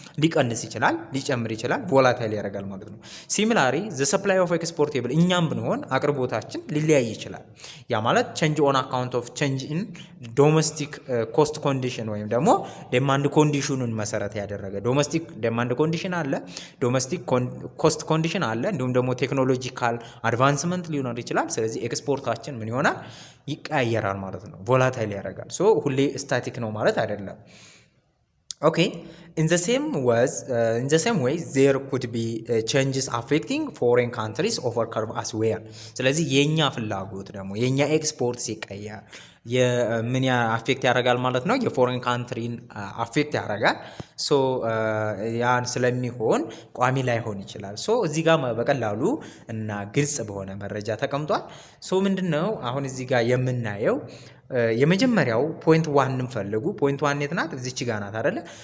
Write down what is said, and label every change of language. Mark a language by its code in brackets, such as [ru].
[am] ሊቀንስ ይችላል፣ ሊጨምር ይችላል፣ ቮላታይል ያደርጋል ማለት ነው። [en] ሲሚላሪ ዘ ሰፕላይ ኦፍ ኤክስፖርቴብል [am] እኛም ብንሆን አቅርቦታችን ሊለያይ ይችላል። ያ ማለት [en] ቼንጅ ኦን አካውንት ኦፍ ቼንጅ ኢን ዶሜስቲክ ኮስት ኮንዲሽን [am] ወይም ደግሞ ዲማንድ ኮንዲሽኑን መሰረት ያደረገ ዶሜስቲክ ዲማንድ ኮንዲሽን አለ፣ ዶሜስቲክ ኮስት ኮንዲሽን አለ፣ እንዲሁም ደግሞ ቴክኖሎጂካል አድቫንስመንት ሊኖር ይችላል። ስለዚህ ኤክስፖርታችን ምን ይሆናል? ይቀያየራል ማለት ነው። ቮላታይል ያደርጋል። ሁሌ ስታቲክ ነው ማለት አይደለም። [en] Okay, in the same way there could be changes affecting foreign countries over curve as well. [am] ስለዚህ የኛ ፍላጎት ደግሞ የኛ ኤክስፖርት ሲቀየር ምን አፌክት ያደርጋል ማለት ነው? የፎሬን ካንትሪን አፌክት ያደርጋል። ሶ ያን ስለሚሆን ቋሚ ላይሆን ይችላል። ሶ እዚህ ጋር በቀላሉ እና ግልጽ በሆነ መረጃ ተቀምጧል። ሶ ምንድነው አሁን እዚህ ጋር የምናየው የመጀመሪያው ፖይንት 1 ፈልጉ። ፖይንት 1 የት ናት? እዚች ጋር ናት አይደለ?